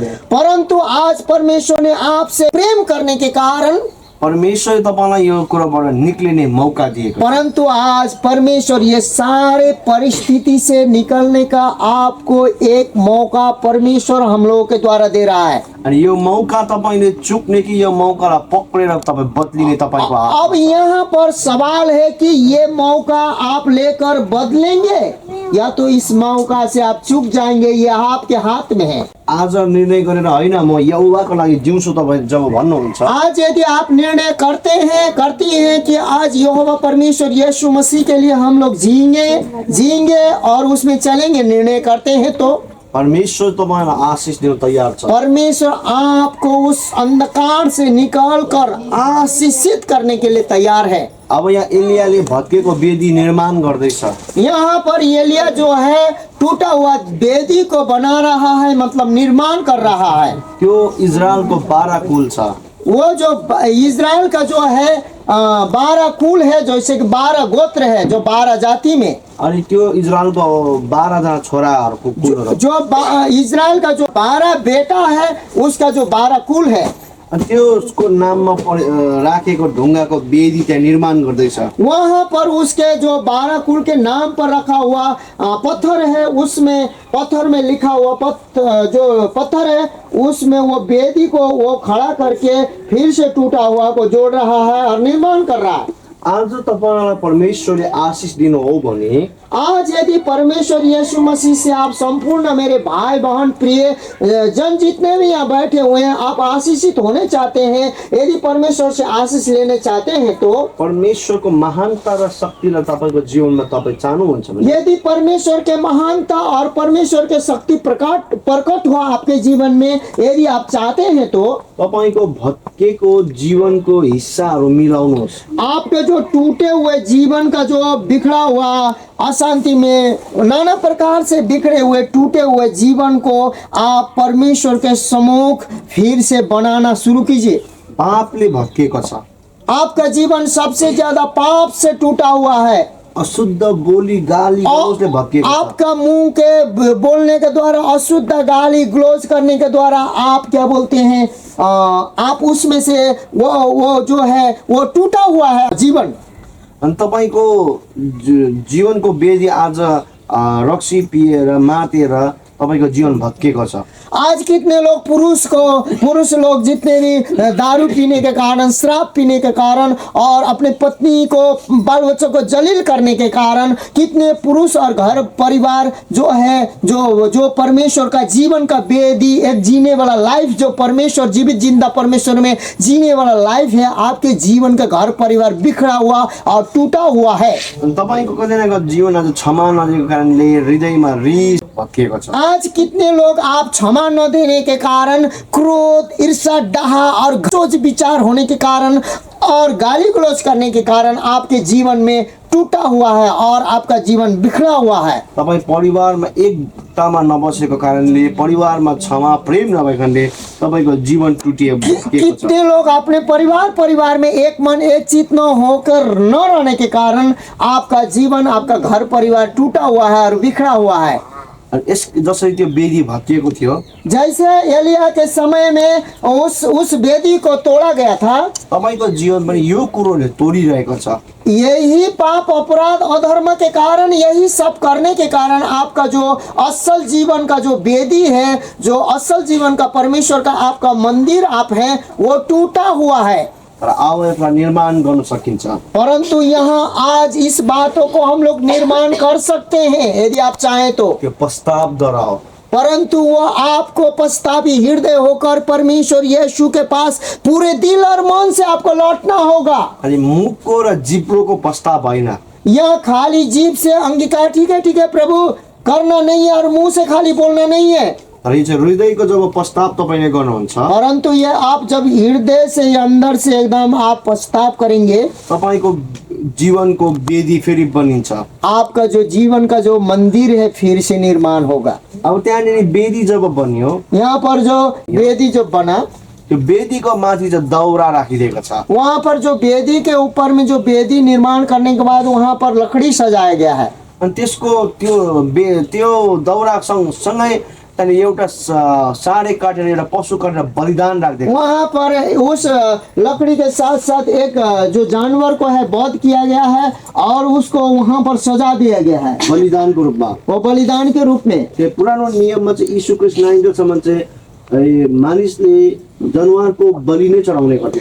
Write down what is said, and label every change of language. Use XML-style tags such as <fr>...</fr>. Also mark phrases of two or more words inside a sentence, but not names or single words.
<hi>परंतु आज परमेश्वर ने आपसे प्रेम करने के कारण,</hi> <ne>परमेश्वरले तपाईँलाई यो कुराबाट निक्लिने मौका दिएको।</ne> <hi>परंतु आज परमेश्वर ये सारे परिस्थिति से निकलने का आपको एक मौका परमेश्वर हम लोगों के द्वारा दे रहा है।</hi> <ne>अनि यो मौका तपाईँले चुक्ने कि यो मौकालाई पक्रेर तपाईँ बदलिने तपाईँको हात।</ne> <hi>अब यहाँ पर सवाल है कि ये मौका आप लेकर बदलेंगे या तो इस मौका से आप चूक जाएंगे, ये आपके हाथ में है।</hi> <ne>आज निर्णय गरेर होइन म यहोवाको लागि जिउँछु तपाईँ जब भन्नुहुन्छ,</ne> <hi>आज यदि आप निर्णय करती हैं कि आज यहोवा परमेश्वर यीशु मसीह के लिए हम लोग जिएंगे और उसमें चलेंगे, निर्णय करते हैं तो</hi> <ne>परमेश्वर तपाईँलाई आशिष दिन तयार छ।</ne> <hi>परमेश्वर आपको उस अंधकार से निकाल कर आशीषित करने के लिए तैयार है।</hi> <ne>अब यहाँ एलियाले भत्केको वेदी निर्माण गर्दैछ।</ne> <hi>यहाँ पर एलिया जो है टूटा हुआ वेदी को बना रहा है, मतलब निर्माण कर रहा है।</hi> <ne>त्यो इजरायलको 12 कुल छ।</ne> <hi>वो जो इजराइल का जो है 12 कुल है, जैसे कि 12 गोत्र है, जो 12 जाति में,</hi> <ne>अनि त्यो इजरायलको 12 जना छोराहरूको कुलहरू,</ne> <hi>जो इजराइल का जो 12 बेटा है उसका जो 12 कुल है,</hi> <ne>अनि त्यसको नाममा राखेको ढुङ्गाको वेदी त्यहाँ निर्माण गर्दैछ।</ne> <hi>वहाँ पर उसके जो 12 कुल के नाम पर रखा हुआ पत्थर है, उसमें पत्थर में लिखा हुआ जो पत्थर है उसमें वो वेदी को वो खड़ा करके फिर से टूटा हुआ को जोड़ रहा है और निर्माण कर रहा है।</hi> <ne>आज तपाईँलाई परमेश्वरले आशिष दिनु हो भने,</ne> <hi>आज यदि परमेश्वर यीशु मसीह से आप संपूर्ण मेरे भाई बहन प्रिय जन जितने भी यहाँ बैठे हुए हैं, आप आशीषित होने चाहते हैं, यदि परमेश्वर से आशीष लेने चाहते हैं तो</hi> <ne>परमेश्वरको महानता र शक्तिलाई तपाईँको जीवनमा तपाईँ चाहनुहुन्छ भने,</ne> <hi>यदि परमेश्वर के महानता और परमेश्वर के शक्ति प्रकट हो आपके जीवन में, यदि आप चाहते हैं तो</hi> <ne>तपाईँको भत्केको जीवनको हिस्साहरू मिलाउनुहोस्।</ne> <hi>आपके जो टूटे हुए जीवन का जो बिखरा हुआ अशांति में नाना प्रकार से बिखरे हुए टूटे हुए जीवन को आप परमेश्वर के सम्मुख फिर से बनाना शुरू कीजिए।</hi> <ne>पापले भत्केको छ।</ne> <hi>आपका जीवन सबसे ज्यादा पाप से टूटा हुआ है।</hi> <ne>अशुद्ध बोली गाली गलौजले भत्केको छ।</ne> <hi>आपका मुंह के बोलने के द्वारा, अशुद्ध गाली गलौज करने के द्वारा आप क्या बोलते हैं, आप उसमें से वो जो है वो टूटा हुआ है जीवन।</hi> <ne>अनि तपाईँको जीवनको वेदी आज रक्सी पिएर मातेर तपाईँको जीवन भत्केको छ।</ne> <hi>आज कितने लोग पुरुष लोग जितने भी दारू पीने के कारण, शराब पीने के कारण और अपने पत्नी को, बाल बच्चों को जलील करने के कारण, कितने पुरुष और घर परिवार जो है जो परमेश्वर का जीवन का वेदी, एक जीने वाला लाइफ, जो परमेश्वर जीवित जिंदा परमेश्वर में जीने वाला लाइफ है, आपके जीवन का घर परिवार बिखरा हुआ और टूटा हुआ है।</hi> <ne>तपाईँको कतिजनाको जीवन आज क्षमा नदिएको कारणले हृदयमा रिस भत्किएको छ।</ne> <hi>आज कितने लोग आप क्षमा न देने के कारण, क्रोध, ईर्ष्या, डाहा और सोच विचार होने के कारण और गाली गलौज करने के कारण आपके जीवन में टूटा हुआ है और आपका जीवन बिखरा हुआ है।</hi> <ne>तपाईँ परिवारमा एकतामा नबसेको कारणले, परिवारमा क्षमा प्रेम नभएकाले तपाईँको जीवन टुटिएको छ।</ne> <hi>कितने लोग अपने परिवार में एक मन एक चित न होकर न रहने के कारण आपका जीवन, आपका घर परिवार टूटा हुआ है और बिखरा हुआ है।</hi> <ne>जसरी त्यो वेदी भत्किएको थियो,</ne> <hi>जैसे एलिया के समय में उस वेदी को तोड़ा गया था,</hi> <ne>तपाईँको जीवन पनि यो कुरोले तोडिरहेको छ।</ne> <hi>यही पाप अपराध अधर्म के कारण, यही सब करने के कारण आपका जो असल जीवन का जो वेदी है, जो असल जीवन का परमेश्वर का आपका मंदिर आप है, वो टूटा हुआ है।</hi> <ne>तर अब यसलाई निर्माण गर्न सकिन्छ।</ne> <hi>परंतु यहाँ आज इस बातों को हम लोग निर्माण कर सकते हैं यदि आप चाहें तो।</hi> <ne>त्यो पश्चातापद्वारा हो।</ne> <hi>परंतु वो आपको पश्चातापी हृदय होकर परमेश्वर यीशु के पास पूरे दिल और मन से आपको लौटना होगा।</hi> <ne>अनि मुखको र जिब्रोको पश्चाताप होइन।</ne> <hi>यह खाली जीभ से अंगीकार, ठीक है प्रभु, करना नहीं है और मुंह से खाली बोलना नहीं है।</hi> <ne>तर यो चाहिँ हृदयको जब पश्चाताप तपाईँले गर्नुहुन्छ,</ne> <hi>परंतु ये आप जब हृदय से अंदर से एकदम आप पश्चाताप करेंगे,</hi> <ne>तपाईँको जीवनको वेदी फेरि बनिन्छ।</ne> <hi>आपका जो जीवन का जो मंदिर है फिर से निर्माण होगा।</hi> <ne>अब त्यहाँनिर वेदी जब बनियो,</ne> <hi>यहाँ पर जो वेदी जो बना,</hi> <ne>त्यो वेदीको माथि चाहिँ दाउरा राखिदिएको छ।</ne> <hi>वहाँ पर जो वेदी के ऊपर में जो वेदी निर्माण करने के बाद वहाँ पर लकड़ी सजाया गया है।</hi> <ne>अनि त्यसको त्यो दाउरा सँगै त्यहाँनिर एउटा साँडे काटेर, एउटा पशु काटेर बलिदान राखिदिएको।</ne> <hi>वहाँ पर उस लकड़ी के साथ साथ एक जो जानवर को है वध किया गया है और उसको वहाँ पर सजा दिया गया है</hi> <ne>बलिदानको रूपमा।</ne> <hi>वो बलिदान के रूप में।</hi> <ne>त्यो पुरानो नियममा चाहिँ यीशु ख्रीष्ट नआइन्जेलसम्म चाहिँ मानिसले जनावरको बलि नै चढाउने गर्थ्यो।</ne>